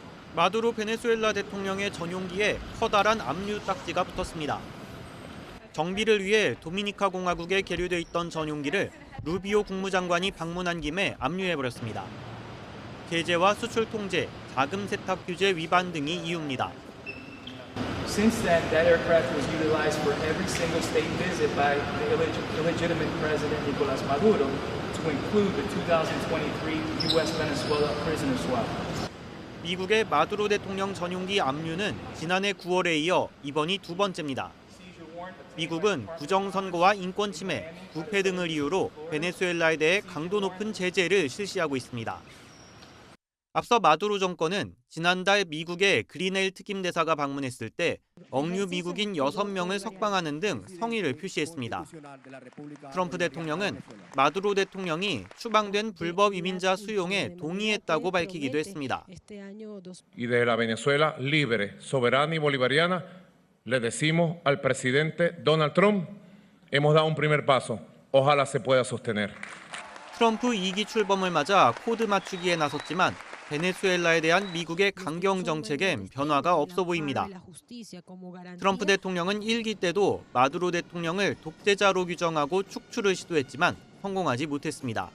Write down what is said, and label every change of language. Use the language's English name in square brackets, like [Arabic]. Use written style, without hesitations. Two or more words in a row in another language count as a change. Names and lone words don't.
[Korean] 마두로 베네수엘라 대통령의 전용기에 커다란 압류 딱지가 붙었습니다. 정비를 위해 도미니카 공화국에 계류돼 있던 전용기를 루비오 국무장관이 방문한 김에 압류해버렸습니다. 제재와 수출 통제, 자금 세탁 규제 위반 등이 이유입니다. [English] Since then, that aircraft was utilized for every single state visit by the illegitimate President Nicolas Maduro, to include the 2023 U.S. Venezuela prison swap. [Korean] 미국의 마두로 대통령 전용기 압류는 지난해 9월에 이어 이번이 두 번째입니다. 미국은 부정선거와 인권 침해, 부패 등을 이유로 베네수엘라에 대해 강도 높은 제재를 실시하고 있습니다. 앞서 마두로 정권은 지난달 미국의 그린에일 특임대사가 방문했을 때 억류 미국인 6명을 석방하는 등 성의를 표시했습니다. 트럼프 대통령은 마두로 대통령이 추방된 불법 이민자 수용에 동의했다고 밝히기도 했습니다. [Spanish] Y de la Venezuela libre, soberana y bolivariana, le decimos al presidente Donald Trump, hemos dado un primer paso. Ojalá se pueda sostener. [Korean] 트럼프 2기 출범을 맞아 코드 맞추기에 나섰지만 베네수엘라에 대한 미국의 강경 정책엔 변화가 없어 보입니다. 트럼프 대통령은 1기 때도 마두로 대통령을 독재자로 규정하고 축출을 시도했지만 성공하지 못했습니다.